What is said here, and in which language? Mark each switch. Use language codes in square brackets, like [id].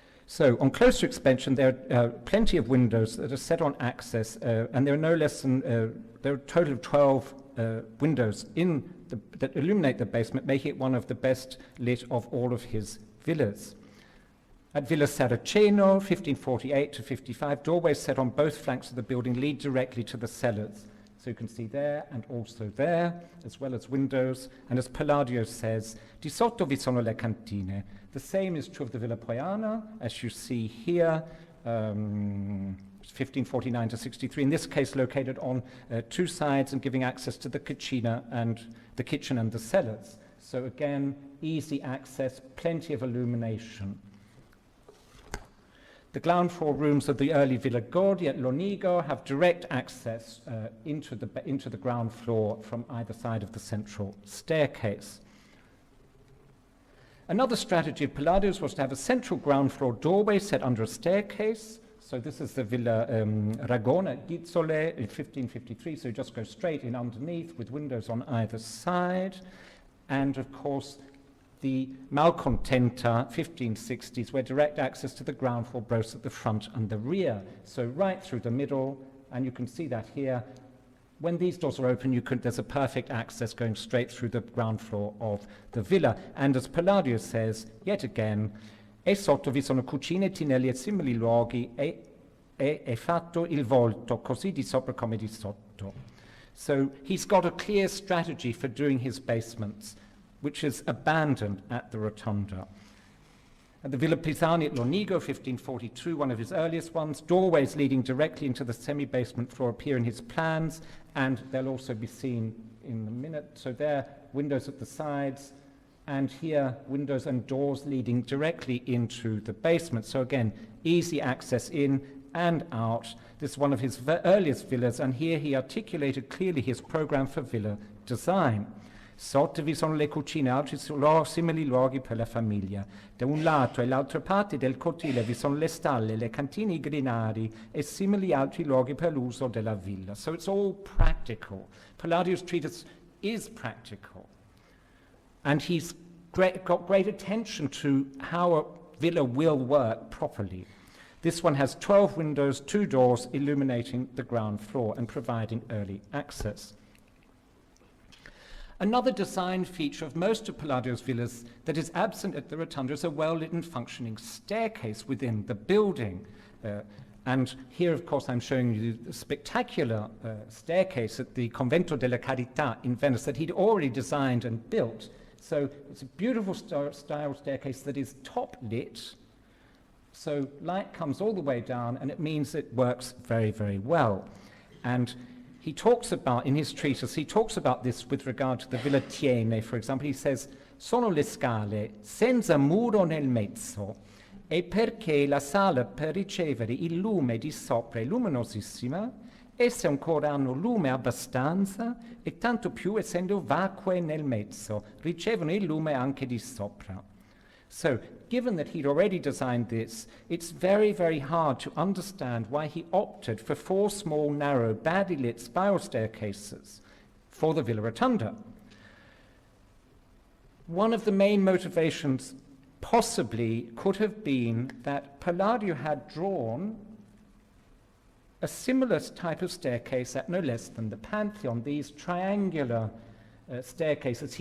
[en] So on closer expansion, there are plenty of windows that are set on access, and there are no less than, there are a total of 12 windows that illuminate the basement, making it one of the best lit of all of his villas. At Villa Saraceno, 1548 to 55, doorways set on both flanks of the building lead directly to the cellars. So you can see there and also there, as well as windows. And as Palladio says, [it] di sotto vi sono le cantine. [en] The same is true of the Villa Poiana, as you see here, 1549 to 63, in this case located on 2 sides and giving access to the kitchen and the cellars. So again, easy access, plenty of illumination. The ground floor rooms of the early Villa Gordi at Lonigo have direct access into the ground floor from either side of the central staircase. Another strategy of Palladio's was to have a central ground floor doorway set under a staircase. So this is the Villa Ragona at Gizzole in 1553, so you just go straight in underneath with windows on either side. And of course, the Malcontenta, 1560s, where direct access to the ground floor both at the front and the rear. So right through the middle, and you can see that here. When these doors are open, there's a perfect access going straight through the ground floor of the villa. And as Palladio says, yet again, [it] e sotto vi sono cucine, tinelli e simili luoghi, e è fatto il volto, così di sopra come di sotto. [en] So he's got a clear strategy for doing his basements, which is abandoned at the Rotonda. At the Villa Pisani at Lonigo, 1542, one of his earliest ones, doorways leading directly into the semi-basement floor appear in his plans, and they'll also be seen in a minute. So there, windows at the sides, and here, windows and doors leading directly into the basement. So again, easy access in and out. This is one of his earliest villas, and here he articulated clearly his program for villa design. [it] Sotto vi sono le cucine, altri simili luoghi per la famiglia. Da un lato e l'altra parte del cortile vi sono le stalle, le cantine, i grinari e simili altri luoghi per l'uso della villa. [en] So it's all practical. Palladio's treatise is practical. And he's got great attention to how a villa will work properly. This one has 12 windows, 2 doors illuminating the ground floor and providing early access. Another design feature of most of Palladio's villas that is absent at the Rotonda is a well-lit and functioning staircase within the building. And here, of course, I'm showing you the spectacular staircase at the Convento della Carità in Venice that he'd already designed and built. So it's a beautiful style staircase that is top lit. So light comes all the way down, and it means it works very, very well. And he talks about, in his treatise, he talks about this with regard to the Villa Tiene, for example. He says, [it] sono le scale senza muro nel mezzo e perché la sala per ricevere il lume di sopra è luminosissima, esse ancora hanno lume abbastanza e tanto più essendo vacue nel mezzo, ricevono il lume anche di sopra. [en] So, given that he'd already designed this, it's very, very hard to understand why he opted for 4 small, narrow, badly lit spiral staircases for the Villa Rotonda. One of the main motivations possibly could have been that Palladio had drawn a similar type of staircase at no less than the Pantheon, these triangular staircases.